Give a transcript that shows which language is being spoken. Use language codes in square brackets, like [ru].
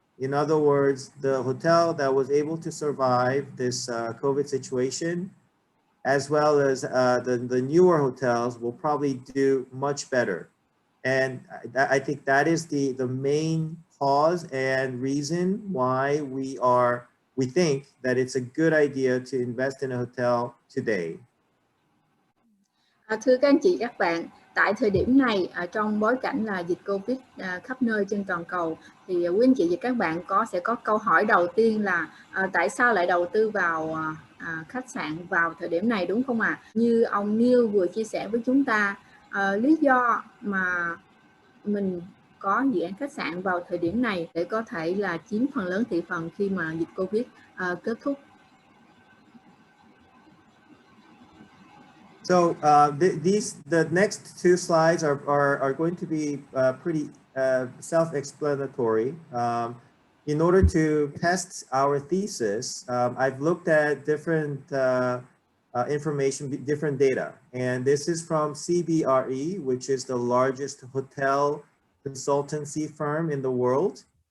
[en] In other words, the hotel that was able to survive this COVID situation, as well as the newer hotels, will probably do much better. And I think that is the main cause and reason why we think that it's a good idea to invest in a hotel today. [vi] Thưa các anh chị các bạn, tại thời điểm này trong bối cảnh là dịch Covid khắp nơi trên toàn cầu, thì quý anh chị và các bạn sẽ có câu hỏi đầu tiên là tại sao lại đầu tư vào khách sạn vào thời điểm này, đúng không ạ? Như ông Neal vừa chia sẻ với chúng ta, lý do mà mình có dự án khách sạn vào thời điểm này để có thể là chiếm phần lớn thị phần khi mà dịch Covid kết thúc. [en] So the next two slides are going to be pretty self-explanatory. In order to test our thesis, I've looked at different information, different data, and this is from CBRE, which is the largest hotel consultancy firm in the world,